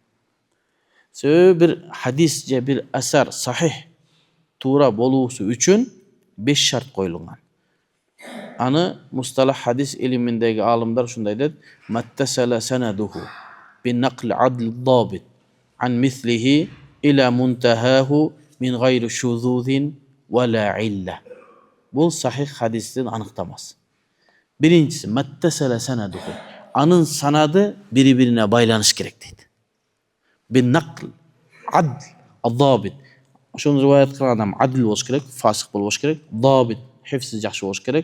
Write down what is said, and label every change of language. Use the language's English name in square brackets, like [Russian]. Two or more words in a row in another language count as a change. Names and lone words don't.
[Kyrgyz] Себеби бир хадис же бир асар сахих туура болуусу үчүн 5 шарт коюлган. Аны мусталах хадис илиминдеги алымдар ушундай дейт: [Arabic] "ما اتصل سنده بنقل عدل ضابط عن مثله إلى منتهاه من غير شذوذ ولا علة." [Kyrgyz] Бул сахих хадистин аныктамасы. Биринчиси [Arabic] ما اتصل سنده. [Kyrgyz] Анын санады бири-бирине байланыш керек дейт. [Arabic] بنقل عدل ضابط. [Kyrgyz] Ошону риваят кылган адам адил болуш керек, фасык болбош керек, дабит хифси жакшы болуш керек.